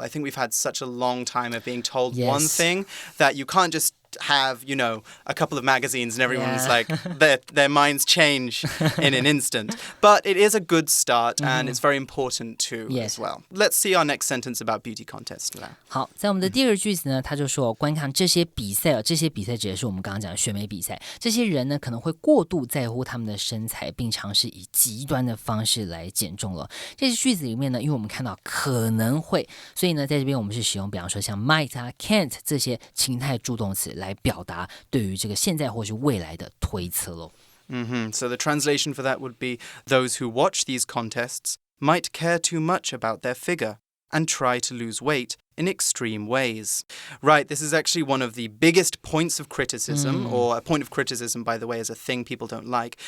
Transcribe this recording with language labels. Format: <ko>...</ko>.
<en>I think we've had such a long time of being told one thing that you can't just have, a couple of magazines and everyone's like, their minds change in an instant. But it is a good start and it's very important too as well. Let's see our next sentence about beauty contests now.</en> <zh>好，在我们的第二个句子呢，他就说观看这些比赛这些比赛指的是我们刚刚讲的选美比赛。这些人呢可能会过度在乎他们的身材，并尝试以极端的方式来减重了。这些句子里面呢，因为我们看到可能会，所以呢在这边我们是使用比方说像 might 啊 can't 这些情态助动词来表达对于这个现在或是未来的推测咯。</zh> <en>So the translation for that would be, those who watch these contests might care too much about their figure and try to lose weight in extreme ways. Right, this is actually one of the biggest points of criticism, or a point of criticism, by the way, is a thing people don't like.</en>